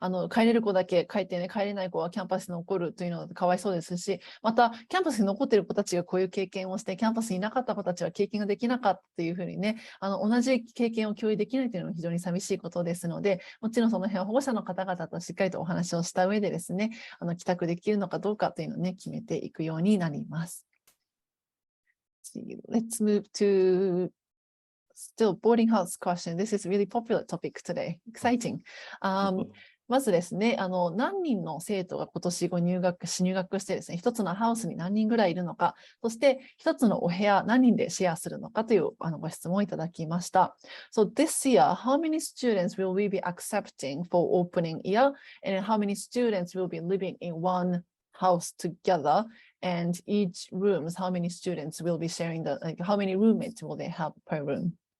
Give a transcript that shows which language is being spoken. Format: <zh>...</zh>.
<ja>帰れる子だけ帰ってね、帰れない子はキャンパスに残るというのはかわいそうですし、また、キャンパスに残っている子たちがこういう経験をして、キャンパスにいなかった子たちは経験ができなかったというふうにね、同じ経験を共有できないというのは非常に寂しいことですので、もちろんその辺は保護者の方々としっかりとお話をした上でですね、帰宅できるのかどうかというのをね、決めていくようになります。</ja> <en>Let's move to still boarding house question. This is a really popular topic today. Exciting.</en> <ja>まずですね、何人の生徒が今年入学してですね、一つのハウスに何人ぐらいいるのか、そして一つのお部屋何人でシェアするのかというご質問をいただきました。</ja> <en>So this year, how many students will we be accepting for opening year? And how many students will be living in one house together? And each rooms, how many students will be sharing how many roommates will they have per room?</en>